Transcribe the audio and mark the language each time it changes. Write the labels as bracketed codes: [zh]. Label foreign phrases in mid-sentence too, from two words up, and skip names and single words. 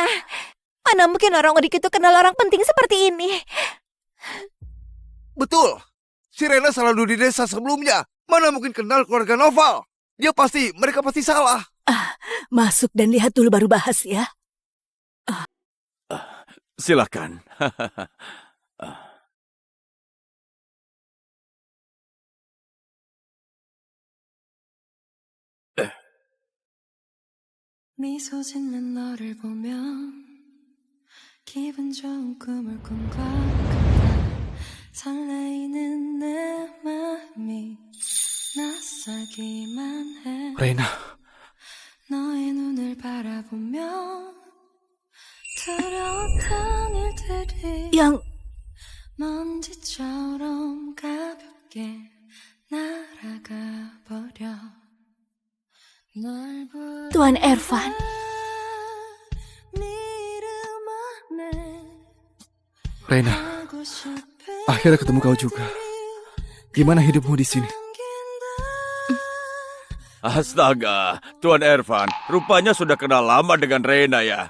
[id] Mana mungkin orang udik itu kenal orang penting seperti ini. Betul. Si Rena selalu di desa sebelumnya. Mana mungkin kenal keluarga Noval. Mereka pasti salah. Masuk dan lihat dulu baru bahas ya. Silakan. [ko] 미소 짓는 너를 보면 기분 좋은 꿈을 꾼 것 같아 설레이는 내 마음이 낯설기만 해 [id] Reina. [ko] 너의 눈을 바라보며 두려웠던 일들이 [id] Yang [ko] 먼지처럼 가볍게 날아가 버려 [id] Tuan Ervan. Reina. Akhirnya ketemu kau juga. Gimana hidupmu di sini? Astaga, Tuan Ervan, rupanya sudah kenal lama dengan Reina ya.